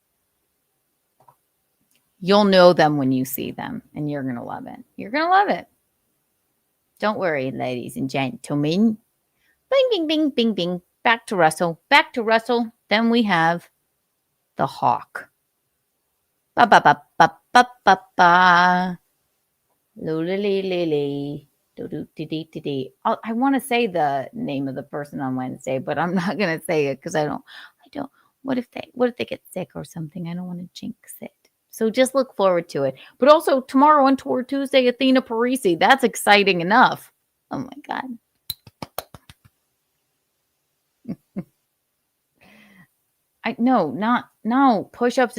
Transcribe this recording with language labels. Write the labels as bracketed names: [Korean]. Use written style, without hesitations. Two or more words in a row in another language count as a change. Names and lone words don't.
[English] You'll know them when you see them, and you're going to love it. You're going to love it. Don't worry, ladies and gentlemen. Bing, bing, bing, bing, bing. Back to Russell. Back to Russell. Then we have the Hawk. Ba ba ba ba ba ba ba. Lo-li-li-li-li. Do-do-di-di-di-di. I want to say the name of the person on Wednesday, but I'm not going to say it because I don't. What if they get sick or something? I don't want to jinx it. So just look forward to it. But also tomorrow on Tour Tuesday, Athena Parisi. That's exciting enough. Oh my God. No push-ups.